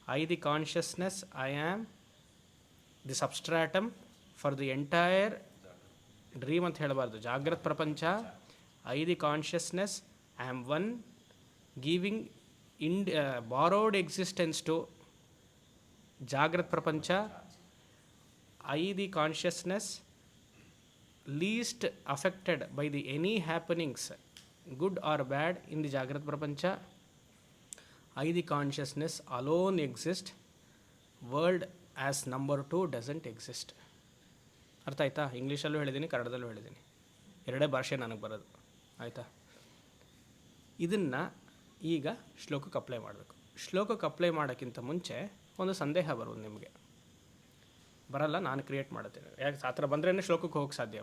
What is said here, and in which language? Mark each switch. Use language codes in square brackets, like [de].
[en] the consciousness I am the substratum for the entire dream [kn] ಅಂತ ಹೇಳಬಾರ್ದು, ಜಾಗ್ರತ್ ಪ್ರಪಂಚ. [en] The consciousness I am one giving borrowed existence to ಜಾಗ್ರತ್ ಪ್ರಪಂಚ. The consciousness least affected by the any happenings, good or bad, in the Jagrat Prapancha. The consciousness alone exists. World as number 2 doesn't exist. [kn] ಅರ್ಥ ಆಯ್ತಾ? ಇಂಗ್ಲೀಷಲ್ಲೂ ಹೇಳಿದ್ದೀನಿ, ಕನ್ನಡದಲ್ಲೂ ಹೇಳಿದ್ದೀನಿ, ಎರಡೇ ಭಾಷೆ ನನಗೆ ಬರೋದು. ಆಯಿತಾ? ಇದನ್ನು ಈಗ ಶ್ಲೋಕಕ್ಕೆ ಅಪ್ಲೈ ಮಾಡಬೇಕು. ಶ್ಲೋಕಕ್ಕೆ ಅಪ್ಲೈ ಮಾಡೋಕ್ಕಿಂತ ಮುಂಚೆ ಒಂದು ಸಂದೇಹ ಬರೋದು ನಿಮಗೆ. ಬರಲ್ಲ, ನಾನು ಕ್ರಿಯೇಟ್ ಮಾಡುತ್ತೇನೆ. ಯಾಕೆ ಆ ಥರ ಬಂದ್ರೇ ಶ್ಲೋಕಕ್ಕೆ ಹೋಗಕ್ಕೆ ಸಾಧ್ಯ.